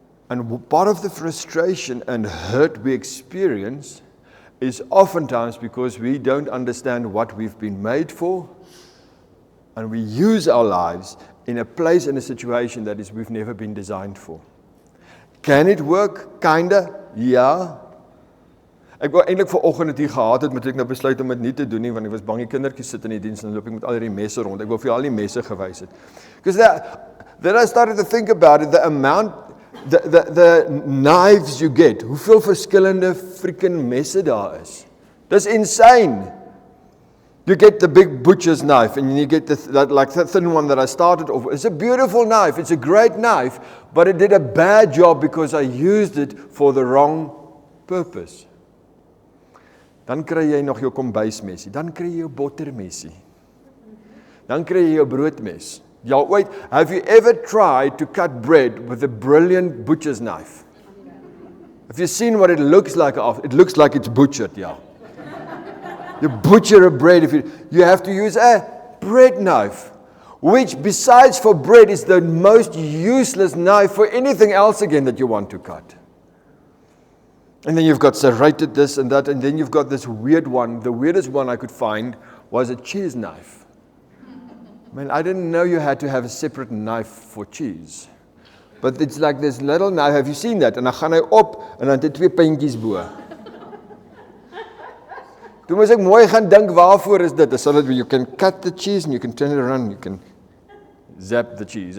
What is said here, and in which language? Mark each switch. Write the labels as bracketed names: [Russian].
[English] And part of the frustration and hurt we experience is oftentimes because we don't understand what we've been made for, and we use our lives in a place, in a situation that is we've never been designed for. Can it work? Kinda, ja. [Afrikaans] Ek wou eintlik vanoggend dit hier gehad het, maar ek nou besluit om dit nie te doen nie, want ek was bang die kindertjies sit in die diens en loop ek met al die messe rond. Ek wou vir al die messe gewys het. [English] Because then I started to think about it, the amount, the knives you get, [Afrikaans] hoeveel verskillende freaking messe daar is. [English] That's insane. You get the big butcher's knife and you get that thin one that I started off with. It's a beautiful knife, it's a great knife, but it did a bad job because I used it for the wrong purpose. [Afrikaans] Dan kry jy nog jou kombuismesie, dan kry jy jou bottermesie, dan kry jy jou broodmes. [English] Have you ever tried to cut bread with a brilliant butcher's knife? Have you seen what it looks like? It looks like it's butchered, yeah. You butcher a bread, you have to use a bread knife, which besides for bread is the most useless knife for anything else again that you want to cut. And then you've got serrated this and that, and then you've got this weird one. The weirdest one I could find was a cheese knife. Man, I didn't know you had to have a separate knife for cheese. But it's like this little knife, have you seen that? [Afrikaans] En dan gaan hy op, en dan het hy 2 puntjies bo. Toe moes ek mooi gaan dink, waarvoor is dit? [English] So that you can cut the cheese, and you can turn it around, you can zap the cheese.